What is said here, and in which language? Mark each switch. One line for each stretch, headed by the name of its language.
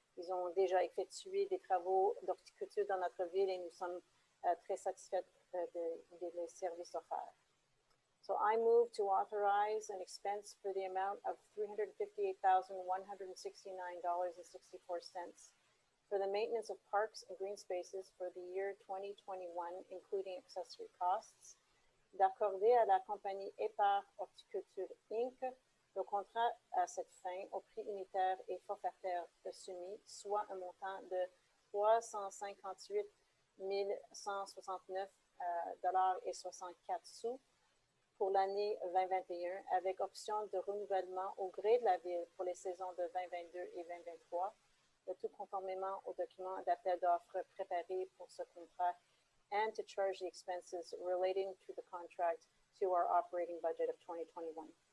French: Ils ont déjà effectué des travaux d'horticulture dans notre ville et nous sommes très satisfaits des services offerts.
English: So I move to authorize an expense for the amount of $358,169.64 for the maintenance of parks and green spaces for the year 2021, including accessory costs,
French: d'accorder à la compagnie Épar Horticulture Inc. le contrat à cette fin au prix unitaire et forfaitaire soumis, soit un montant de 358 $169.64 pour l'année 2021, avec option de renouvellement au gré de la Ville pour les saisons de 2022 et 2023, le tout conformément aux documents d'appel d'offres préparés pour ce contrat,
English: and to charge the expenses relating to the contract to our operating budget of 2021.